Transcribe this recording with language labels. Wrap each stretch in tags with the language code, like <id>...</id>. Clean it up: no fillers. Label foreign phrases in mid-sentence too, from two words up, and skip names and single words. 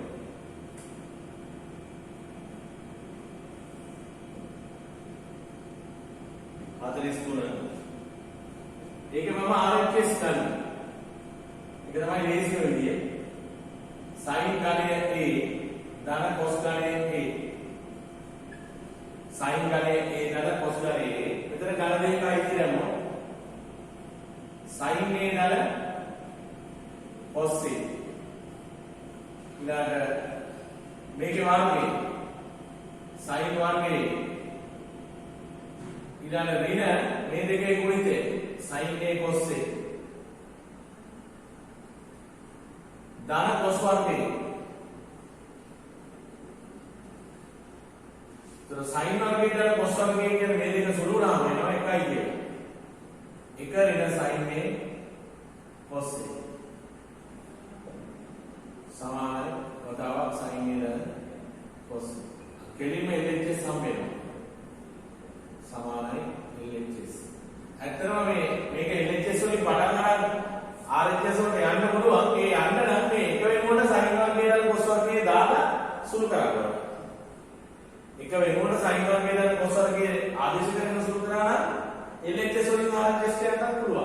<si>ඒක මම RHS ගන්න. ඒක තමයි ලේසිම විදිය. sin ගණය A ධන cos ගණය A. sin ගණය A ධන cos ගණය A. මෙතන ගණ දෙකයි කියනවා. sin A ධන cos A. ඊළඟ මේකේ වර්ගය sin වර්ගය ඊළඟ ඍණ මේ දෙකේ ගුණිතය sin A cos A ධන cos වර්ගය. તો sin වර්ගය ධන cos වර්ගය කියන මේ දෙක සුළු වුණාම වෙනවා එකයි කියන්නේ. එක ඍණ sin A cos A සමානයි වතාවක් sin A ධන cos A. කෙලින්ම LHS සම්බේනවා. සමානයි LHS. ඇත්තටම මේක LHS වලින් පටන් ගන්න RHS වලට යන්න පුළුවන්. ඒ යන්න නම් මේ එක වෙනුවට sin වර්ගය දාලා cos වර්ගය දාලා සුළු කරගන්න. එක වෙනුවට sin වර්ගය දාලා cos වර්ගය ආදේශ කරන සුළු කරා නම් LHS වලින් RHS යන්නත් පුළුවන්.</si>